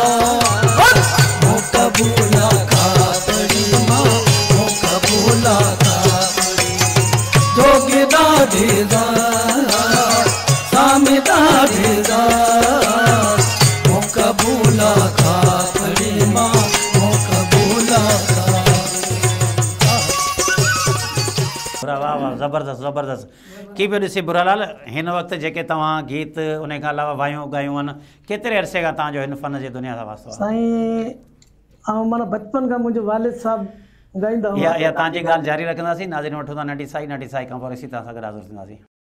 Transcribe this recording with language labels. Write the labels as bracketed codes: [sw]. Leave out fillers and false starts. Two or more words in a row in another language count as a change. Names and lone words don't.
[sd] मोका भूला का पड़ी माँ, मोका भूला का पड़ी, जोगी दाढ़ीदा, सामी दाढ़ीदा, मोका भूला का पड़ी माँ, मोका भूला का। वाह वाह, ज़बरदस्त ज़बरदस्त। की पियो ॾिसी बुरालाल, हिन वक़्तु जेके तव्हां गीत उन खां अलावा वायूं ॻायूं आहिनि, केतिरे अरसे खां तव्हांजो हिन फ़न जी दुनिया सां वास्तो आहे? साईं ऐं माना बचपन खां मुंहिंजो वालिद साहब ॻाईंदा हुआ। या तव्हांजी ॻाल्हि जारी रखंदासीं, नाज़रीन वठूं था नंढी साई खां पोइ असीं तव्हां सां गॾु हाज़िर थींदासीं।